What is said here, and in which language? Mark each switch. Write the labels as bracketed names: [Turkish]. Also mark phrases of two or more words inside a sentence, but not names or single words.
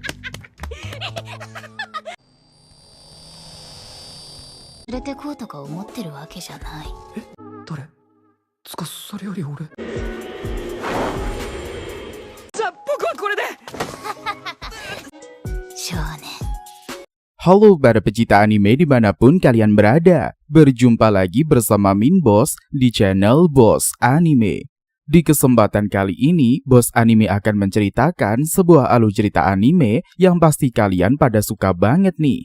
[Japanese] 連れてこうとか思ってるわけじゃない。誰？つかそれより俺。じゃあ僕はこれで。少年。 [Indonesian] Halo para pecinta anime dimanapun kalian berada, berjumpa lagi bersama Min Boss di channel Boss Anime. Di kesempatan kali ini, Boss Anime akan menceritakan sebuah alur cerita anime yang pasti kalian pada suka banget nih.